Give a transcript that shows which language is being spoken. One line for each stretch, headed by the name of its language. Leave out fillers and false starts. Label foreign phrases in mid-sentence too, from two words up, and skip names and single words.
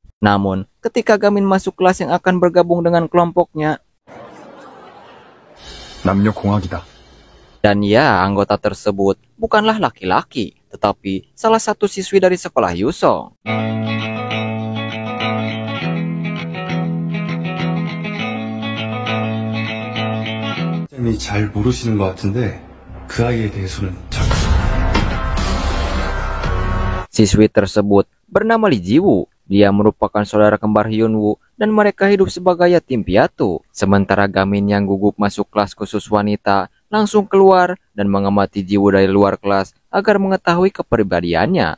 Indonesian: Namun, ketika Gamin masuk kelas yang akan bergabung dengan kelompoknya,
Korean: 남녀공학이다.
Indonesian: dan ya, anggota tersebut bukanlah laki-laki, tetapi salah satu siswi dari sekolah Yusong.
Korean: 선생님이 잘 모르시는 것 같은데 그 아이에 대해서는 잘...
Indonesian: Siswi tersebut bernama Lee Ji-woo. Dia merupakan saudara kembar Hyun-woo dan mereka hidup sebagai yatim piatu. Sementara Gamin yang gugup masuk kelas khusus wanita langsung keluar dan mengamati Ji-woo dari luar kelas agar mengetahui kepribadiannya.